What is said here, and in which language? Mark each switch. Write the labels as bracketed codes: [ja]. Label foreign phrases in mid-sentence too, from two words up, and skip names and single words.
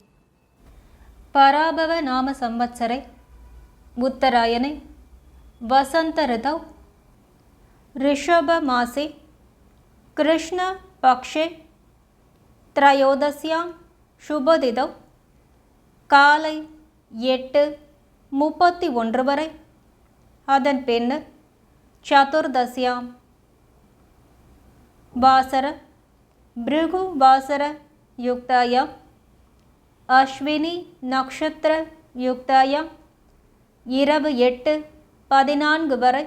[sa] पराभव नाम संवत्सरे उत्तरायणे वसंत ऋतौ ऋषभमासे कृष्णपक्षे त्रयोदश्यां शुभतिथौ [ta] காலை 8:31 வரை. அதன் பின்னர் [sa] चतुर्दश्यां वासर भृगु वासर युक्तायां अश्विनी नक्षत्र युक्तायां [ta] இரவு 8:14 வரை.